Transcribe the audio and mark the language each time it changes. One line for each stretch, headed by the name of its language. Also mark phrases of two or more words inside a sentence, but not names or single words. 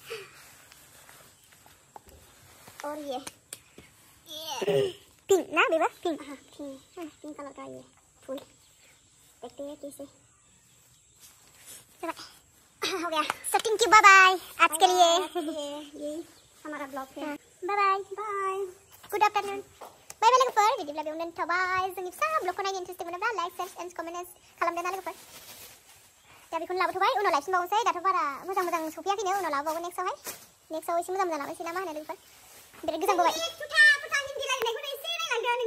Hindi: और ये पिंक ना बेबा पिंक हाँ
English: pink colour
Hindi: का ये फूल देखते हैं कैसे हो गया।
English: so thank you bye bye
Hindi: आज के लिए ये हमारा ब्लॉग है।
English: bye good afternoon bye bye
Bodo: लोगोफोर बिदिब्ला बेयावनो थाबाय जोंनि फिसा ब्लगखौ नायनो इन्टारेस्ट मोनोब्ला
English: like share and comment
Bodo: खालामदो ना लोगोफोर। दा बेखौनो लाबोथ'बाय उनाव लायफिनबावनोसै दाथ' बारा मोजां सफैयाखैनो उनाव लाबोबावगोन नेक्स्टआव एसे मोजां लाबोनोसै ना मा होनो लोगोफोर बिराद गोजां बोबाय।